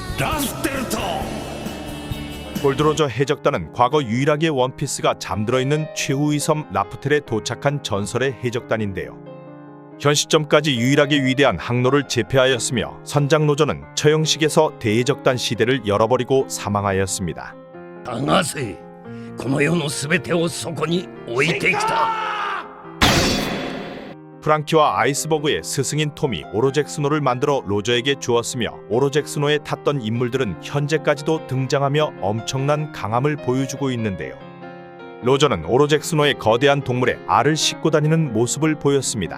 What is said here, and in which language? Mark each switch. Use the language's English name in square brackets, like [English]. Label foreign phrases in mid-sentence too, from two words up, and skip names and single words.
[Korean] 골드로저 해적단은 과거 유일하게 원피스가 잠들어 있는 최후의 섬 라프텔에 도착한 전설의 해적단인데요. 현 시점까지 유일하게 위대한 항로를 제패하였으며 선장 로저는 처형식에서 대해적단 시대를 열어버리고 사망하였습니다. [Japanese] だがせこの世のすべてをそこに置いてきた。 [Korean] 프랑키와 아이스버그의 스승인 톰이 오로잭스노를 만들어 로저에게 주었으며 오로잭스노에 탔던 인물들은 현재까지도 등장하며 엄청난 강함을 보여주고 있는데요. 로저는 오로잭스노의 거대한 동물에 알을 싣고 다니는 모습을 보였습니다.